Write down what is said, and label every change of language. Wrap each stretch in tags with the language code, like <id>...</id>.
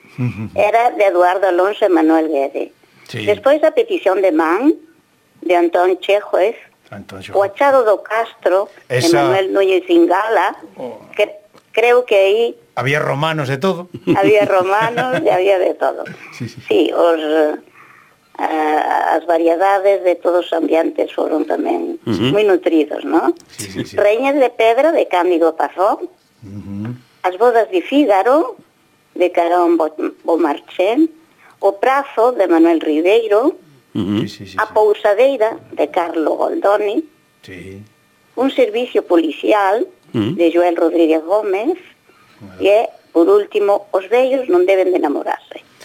<es>Uh-huh. Era de Eduardo Alonso y Manuel Guede. Sí. Después a petición de Mann, de Antón Chéjuez, o Achado do Castro, esa... Manuel Núñez Ingala, que creo que ahí... Había romanos de todo. Había romanos y había de todo. Sí, sí.</es> <gl>Sí, as variedades de todos os ambientes foron tamén uh-huh. moi nutridos, ¿no? Sí, sí, sí. Reñas de Pedra, de Cándido Pazón, uh-huh. As Bodas de Fígaro, de Carón Beaumarchais, O Prazo, de Manuel Ribeiro, uh-huh. sí, sí, sí, A Pousadeira, de Carlo Goldoni, sí. Un Servicio Policial, uh-huh. de Joel Rodríguez Gómez, uh-huh. e, por último, Os Bellos Non Deben de Enamorarse.</gl>